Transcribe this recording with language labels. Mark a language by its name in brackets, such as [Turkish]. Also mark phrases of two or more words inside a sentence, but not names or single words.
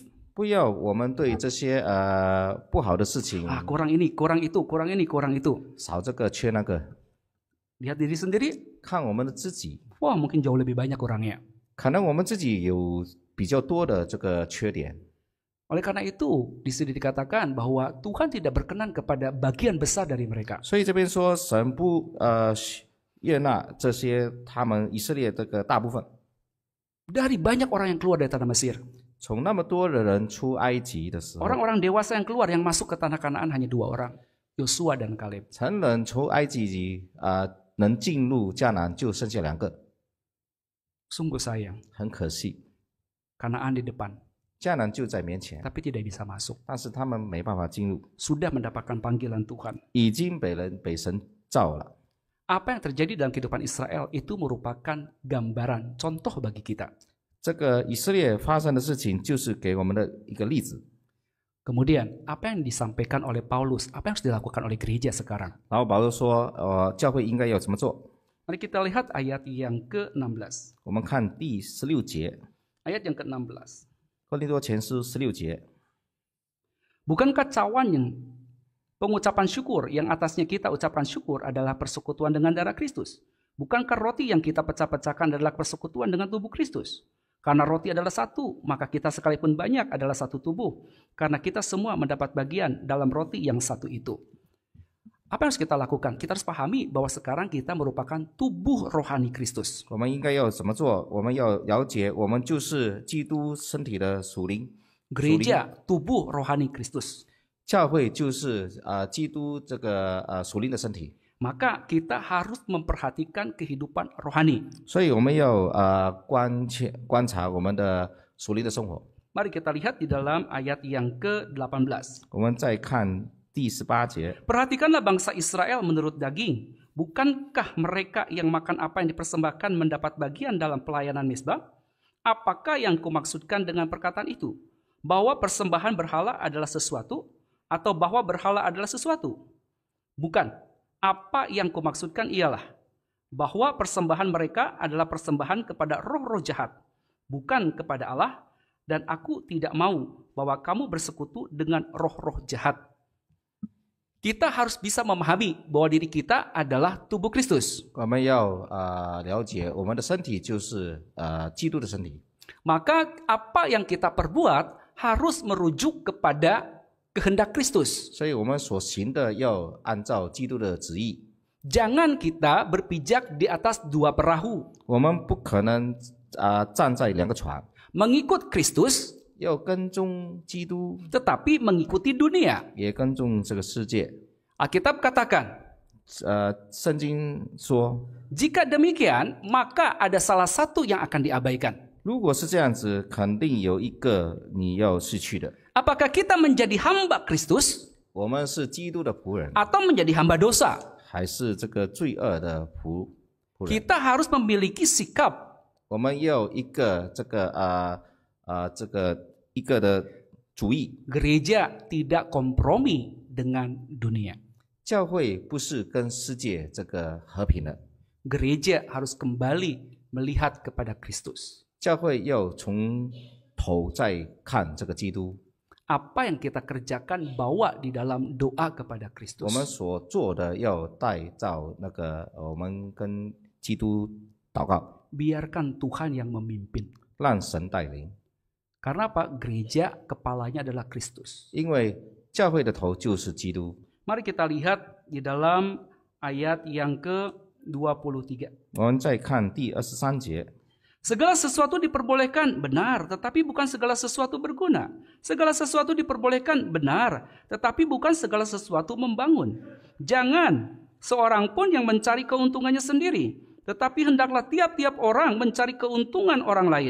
[Chinese] 不要我们对这些不好的事情 [Indonesian] Kurang ini, kurang itu, kurang ini, kurang itu. [Chinese] 少这个缺那个， [Indonesian] Lihat diri sendiri, [Chinese] 看我们的自己， [Indonesian] wah mungkin jauh lebih banyak kurangnya. [Chinese] 可能我们自己有比较多的这个缺点。 [Indonesian] Oleh karena itu, di sini dikatakan bahwa Tuhan tidak berkenan kepada bagian besar dari mereka. [Chinese] 所以这边说神不悦纳这些他们以色列这个大部分， [Indonesian] Dari banyak orang yang keluar dari tanah Mesir, [Chinese] 从那么多的人出埃及的时候， [Indonesian] orang-orang dewasa yang keluar yang masuk ke tanah Kanaan hanya 2 orang, Yosua dan Kaleb. [Chinese] 成人出埃及能进入迦南就剩下2个， [Indonesian] Sungguh sayang, [Chinese] 很可惜， [Indonesian] Kanaan di depan, [Chinese] 迦南就在面前， [Indonesian] tapi tidak bisa masuk. [Chinese] 但是他们没办法进入， [Indonesian] Sudah mendapatkan panggilan Tuhan. [Chinese] 已经被神造了。 [Indonesian] Apa yang terjadi dalam kehidupan Israel itu merupakan gambaran, contoh bagi kita. [Chinese] 这个以色列发生的事情，就是给我们的一个例子。 [Indonesian] Kemudian, apa yang disampaikan oleh Paulus, apa yang harus dilakukan oleh gereja sekarang? [Chinese] 然后保罗说，教会应该要怎么做？ [Indonesian] Mari kita lihat ayat yang ke-16. [Chinese] 我们看第16节， [Indonesian] Ayat yang ke-16. [Chinese] 哥林多前书16节。 [Indonesian] Bukankah cawan yang pengucapan syukur yang atasnya kita ucapkan syukur adalah persekutuan dengan darah Kristus? Bukankah roti yang kita pecah-pecahkan adalah persekutuan dengan tubuh Kristus? Karena roti adalah satu, maka kita sekalipun banyak adalah satu tubuh. Karena kita semua mendapat bagian dalam roti yang satu itu. Apa yang harus kita lakukan? Kita harus pahami bahwa sekarang kita merupakan tubuh rohani Kristus. [Chinese] 我们应该要怎么做？我们要了解，我们就是基督身体的属灵。 [Indonesian] Gereja tubuh rohani Kristus. [Chinese] 教会就是基督这个属灵的身体， [Indonesian] Maka kita harus memperhatikan kehidupan rohani. [Chinese] 所以我们要观察我们的属灵的生活。 [Indonesian] Mari kita lihat di dalam ayat yang ke-18. [Chinese] 我们再看第18节， [Indonesian] Perhatikanlah bangsa Israel menurut daging. Bukankah mereka yang makan apa yang dipersembahkan mendapat bagian dalam pelayanan mezbah? Apakah yang kumaksudkan dengan perkataan itu? Bahwa persembahan berhala adalah sesuatu? Atau bahwa berhala adalah sesuatu? Bukan. Apa yang kumaksudkan ialah bahwa persembahan mereka adalah persembahan kepada roh-roh jahat, bukan kepada Allah, dan aku tidak mau bahwa kamu bersekutu dengan roh-roh jahat. Kita harus bisa memahami bahwa diri kita adalah tubuh Kristus. [Chinese] 我们要了解我们的身体就是基督的身体。 [Indonesian] Maka apa yang kita perbuat harus merujuk kepada kehendak Kristus. [Chinese] 所以我们所行的要按照基督的旨意。 [Indonesian] Jangan kita berpijak di atas dua perahu. [Chinese] 我们不可能站在两个船， [Indonesian] Mengikut Kristus [Chinese] 要跟踪基督， [Indonesian] tetapi mengikuti dunia. [Chinese] 也跟踪这个世界。 [Indonesian] Alkitab katakan, [Chinese] 圣经说， [Indonesian] jika demikian maka ada salah satu yang akan diabaikan. [Chinese] 如果是这样子，肯定有一个你要失去的。 [Indonesian] Apakah kita menjadi hamba Kristus [Chinese] 我们是基督的仆人， [Indonesian] atau menjadi hamba dosa? [Chinese] 还是这个罪恶的仆人？ [Indonesian] Kita harus memiliki sikap [Chinese] 我们要一个一个的主意。 [Indonesian] gereja tidak kompromi dengan dunia. [Chinese] 教会不是跟世界这个和平的， [Indonesian] Gereja harus kembali melihat kepada Kristus. 教会要从头再看这个基督。 Apa yang kita kerjakan bawa di dalam doa kepada [Chinese] 我们 [Indonesian] Kristus. [Chinese] 所做的要带到那个我们跟基督祷告， [Indonesian] Biarkan Tuhan yang memimpin. [Chinese] 让神带领。 [Indonesian] Karena apa? Gereja kepalanya adalah Kristus. [Chinese] 因为教会的头就是基督。 [Indonesian] Mari kita lihat di dalam ayat yang ke-23. [Chinese] 我们再看第23节， [Indonesian] Segala sesuatu diperbolehkan, benar, tetapi bukan segala sesuatu berguna. Segala sesuatu diperbolehkan, benar, tetapi bukan segala sesuatu membangun. Jangan seorang pun yang mencari keuntungannya sendiri, tetapi hendaklah tiap-tiap orang mencari keuntungan orang lain.